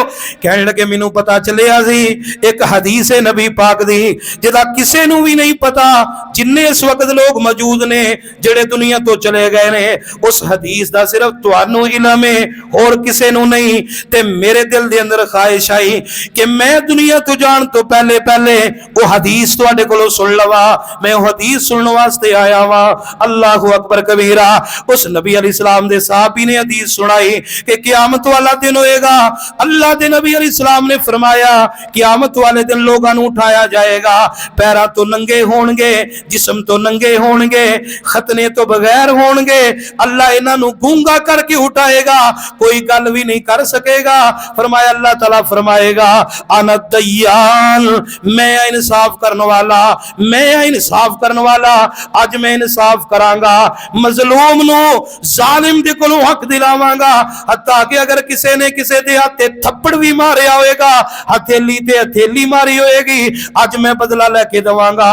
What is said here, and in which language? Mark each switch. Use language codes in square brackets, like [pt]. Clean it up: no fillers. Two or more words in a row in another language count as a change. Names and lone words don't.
[pa] کہنے لگے مینوں پتا چلیا سی ایک حدیث ہے نبی پاک دی جہدا کسے نوں بھی نہیں پتا، جنے اس وقت لوگ موجود نے جیہڑے دنیا تو چلے گئے نے، اس حدیث دا صرف تہانوں علم ہے، ہور کسے نوں نہیں. تے میرے دل دے اندر خواہش آئی کہ میں دنیا تو جان تو پہلے پہلے وہ حدیث تہاڈے کولوں سن لواں. میں وہ حدیث سننے واسطے آیا واں. [ar] الله أكبر كبيرا. [pa] اس نبی علیہ السلام دے صحابی نے حدیث سنائی کہ قیامت والا دن ہوئےگا. [ur] اللہ دے نبی علیہ السلام نے فرمایا قیامت والے دن لوگوں کو اٹھایا جائے گا، پیروں تو ننگے ہوں گے، جسم تو ننگے ہوں گے، ختنے تو بغیر ہوں گے. [pa] اللہ انہوں گونگا کر کے اٹھائے گا، کوئی گل بھی نہیں کر سکے گا. فرمایا, اللہ تعالیٰ فرمائے گا [ar] أنا الديان, [pa] میں انصاف کرنے والا، میں انصاف کرنے والا، اج میں انصاف کراں گا، مظلوم نوں ظالم دے کولوں حق دلاواں گا. حتیٰ کہ اگر کسی نے کسی دے ہتھے تھپڑ بھی ماریا ہوئےگا، ہتھیلی تے ہتھیلی ماری ہوئےگی، اج میں بدلہ لے کے دواں گا.